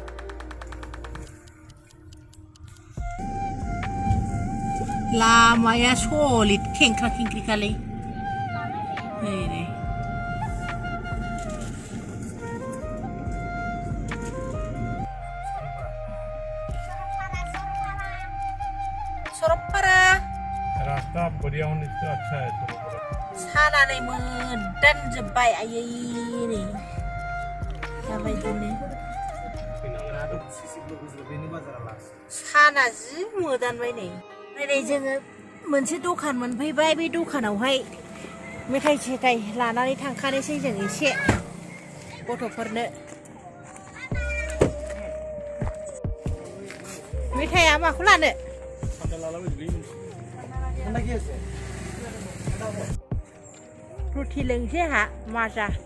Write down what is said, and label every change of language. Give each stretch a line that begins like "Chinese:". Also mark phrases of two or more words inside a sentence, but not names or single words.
Bodo: लामाया सलिद खेंख्रा खेंख्रिखालै सरलपारा
Hindi: रास्ता बढ़िया होने से अच्छा है सरलपारा
Bodo: सानानै मोदानजोब्बाय आयै नै साना जि मोदानबाय नै जोङो मोनसे दखान मोनफैबाय बे दखानावहाय मेथाइ सेथाइ लानानै थांखानोसै जों एसे गथ'फोरनो मेथाइया माखौ लानो रुटि लोंसै आंहा माजा